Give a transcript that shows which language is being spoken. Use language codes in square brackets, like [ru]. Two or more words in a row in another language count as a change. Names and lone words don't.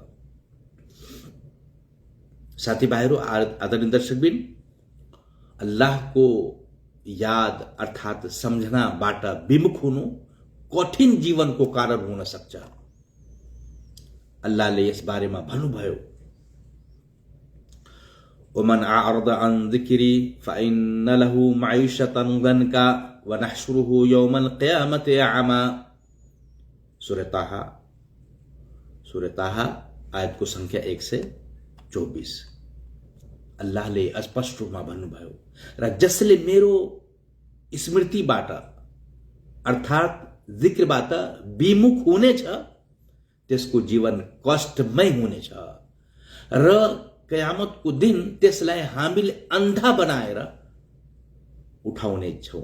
[ne] साथीभाइहरू, आदरणीय दर्शकबिन, अल्लाहको याद अर्थात सम्झनाबाट विमुख हुनु कठिन जीवनको कारण हुन सक्छ। अल्लाहले यस बारेमा भन्नुभयो, [ar] ومن أعرض عن ذكري فإن له معيشة ضنكا ونحشره يوم القيامة أعمى. [ne] सूरह ताहा आयतको संख्या 124। अल्लाहले स्पष्ट रूपमा भन्नुभयो र जसले मेरो स्मृतिबाट अर्थात् जिक्रबाट विमुख हुनेछ त्यसको जीवन कष्टमय हुनेछ र कयामतको दिन त्यसलाई हामीले अन्धा बनाएर उठाउने छौं।